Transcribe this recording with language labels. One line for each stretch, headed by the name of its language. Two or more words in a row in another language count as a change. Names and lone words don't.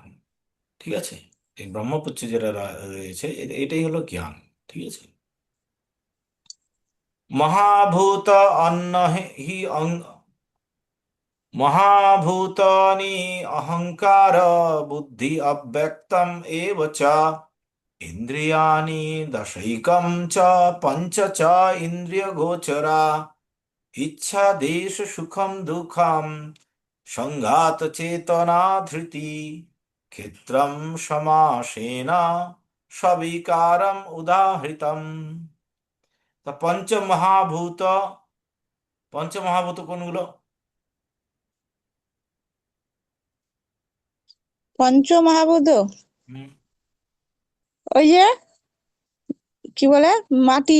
Bangla: ঠিক আছে। এই ব্রহ্মপুচ্ছ যেটা রয়েছে এটাই হলো জ্ঞান। ঠিক আছে।
Sanskrit: মহাভূত অন্ন হি মহাভূতানি অহংকার বুদ্ধি অব্যক্তম এব চ ইন্দ্রিয়াণি দশৈকম চ পঞ্চ চ ইন্দ্রিয়গোচরা ইচ্ছা দেশ সুখম দুঃখম সংঘাত চেতনা ধৃতি ক্ষেত্রম সমাসেন সবিকারম উদাহৃতম।
Bangla: তা পঞ্চমহাভূত কোনগুলো? পঞ্চমহাভূত হুম ওই যে কি বলে, মাটি,